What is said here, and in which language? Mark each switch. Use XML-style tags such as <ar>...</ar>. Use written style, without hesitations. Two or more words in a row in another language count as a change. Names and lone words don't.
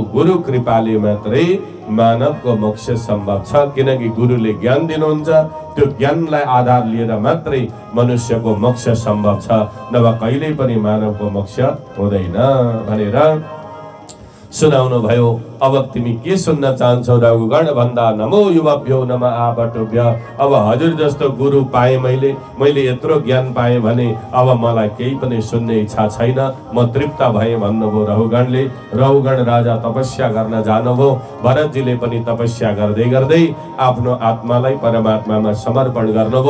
<ne>गुरु कृपाले मात्रै मानवको मोक्ष सम्भव छ। किनकि गुरुले ज्ञान दिनुहुन्छ, त्यो ज्ञानलाई आधार लिएर मात्रै मनुष्यको मोक्ष सम्भव छ। नभए कहिल्यै पनि मानवको मोक्ष हुँदैन भनेर सुनाउनु भयो। अब तिमी के सुन्न चाहन्छौ रघुगण भन्दा,</ne> <sa>नमो युवभ्यो नम आबटुभ्य।</sa> <ne>अब हजुर जस्तो गुरु पाएँ मैले यत्रो ज्ञान पाएँ भने अब मलाई केही पनि सुन्ने इच्छा छैन, म तृप्त भएँ भन्नुभयो रघुगणले। रघुगण राजा तपस्या गर्न जानुभयो। भरतजीले पनि तपस्या गर्दै गर्दै आफ्नो आत्मालाई परमात्मामा समर्पण गर्नुभयो।</ne>